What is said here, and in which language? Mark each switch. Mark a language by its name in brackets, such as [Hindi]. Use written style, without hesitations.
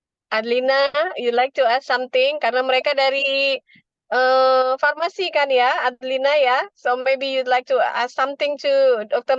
[English] Adlina, you like to ask something? [Indonesian] Karena mereka dari farmasi kan ya, Adlina ya. [English] So maybe you'd like to ask something to Dr.